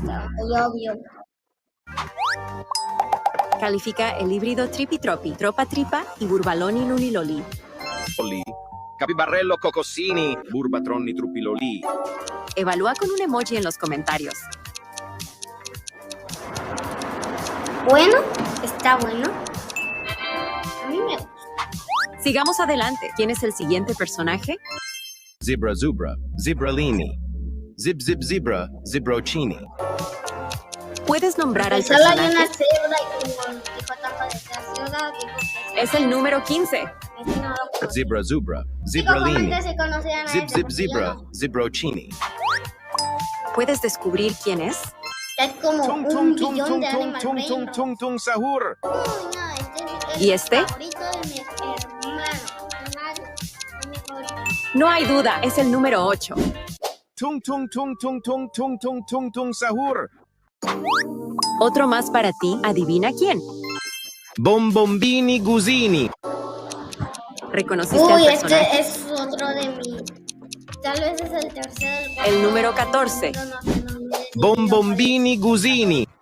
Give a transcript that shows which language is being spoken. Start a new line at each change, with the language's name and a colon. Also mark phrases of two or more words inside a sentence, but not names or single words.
Spanish: Muy obvio. Califica el híbrido Trippi Troppi, Tropa Tripa y Burbaloni Luliloli. Lì. Capibarrello cocossini, burbatronni truppilolì. Evalúa con un emoji en los comentarios. Bueno, está bueno. A mí me gusta. Sigamos adelante. ¿Quién es el siguiente personaje? Zebra zubra, zebralini. Zib zib zebra, zebrocini. ¿Puedes nombrar al Solo hay una personaje? cebra y como dijo Tampa de esta ciudad, dijo que Es el número 15. ese no lo conozco. Zebra zubra, Chicos, zebralini. comenten si conocían a Zib ese, zib porque yo zebra, no. zebrocini. ¿Puedes descubrir quién es? Es como Tung un tung tung billón tung de tung Animal tung tung Brain. tung tung sahur. Uy, no, este es ¿Y este? el favorito de mi hermano. Mi favorito. No hay duda, es el número 8. Tung tung tung tung tung tung tung tung tung sahur. Otro más para ti, adivina quién. Bombombini gusini. ¿Reconociste al Uy, personaje? este es otro de mí. Tal vez es el tercero. El número 14. Pero no sé, no me- Bombombini gusini.